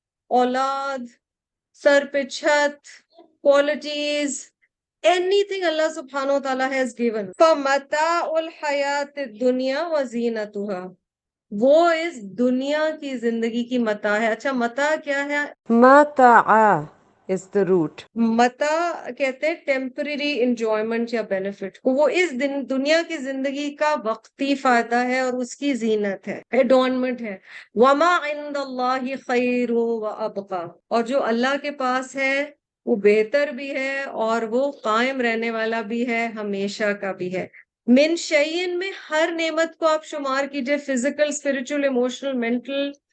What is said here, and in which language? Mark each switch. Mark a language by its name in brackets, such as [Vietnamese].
[Urdu] اولاد، سر پہ چھت، کوالٹیز، اینی تھنگ اللہ سبحانہ و تعالیٰ [English] has given۔ [Arabic] فَمَتَاعُ الْحَيَاةِ الدُّنْيَا وَزِينَتُهَا، [Urdu] وہ اس دنیا کی زندگی کی متاع ہے۔ اچھا متاع کیا ہے؟ [English] مَتَاعَ is the root۔ [Urdu] متاع کہتے ہیں ٹیمپرری انجوائمنٹ یا بینیفٹ کو، وہ اس دنیا کی زندگی کا وقتی فائدہ ہے اور اس کی زینت ہے، ایڈورنمنٹ ہے۔ [Arabic] وما عند اللہ خیر وابقا، [Urdu] اور جو اللہ کے پاس ہے وہ بہتر بھی ہے اور وہ قائم رہنے والا بھی ہے، ہمیشہ کا بھی ہے۔ من شیئن میں ہر نعمت کو آپ شمار کیجئے، فزیکل، اسپرچل، ایموشنل، مینٹل،